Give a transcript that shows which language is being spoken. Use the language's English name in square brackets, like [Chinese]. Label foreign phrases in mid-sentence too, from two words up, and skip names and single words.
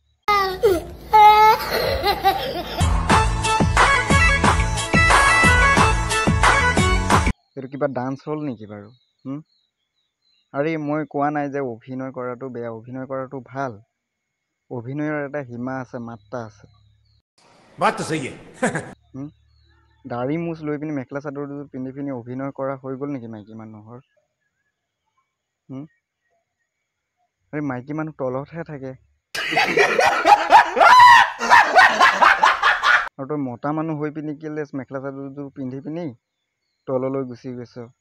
[Assamese] এটো কিবা ডান্স হল নেকি বাৰু আৰে মই কোৱা নাই যে অভিনয় কৰাটো বেয়া অভিনয় কৰাটো ভাল অভিনয়ৰ এটা সীমা আছে মাত্ৰা আছে [Hindi] बात तो सही है [Assamese] দাড়ি মুছ লৈ পিনি মেখেলা চাদৰযোৰ পিন্ধি পিনি অভিনয় কৰা হৈ গল নেকি মাইকী মানুহৰ আৰে মাইকী মানুহ তলতহে থাকে আৰু তই মতা মানুহ হৈ পিনি কেলে মেখেলা চাদৰযোৰ পিন্ধি পিনি তললৈ গুচি গৈছ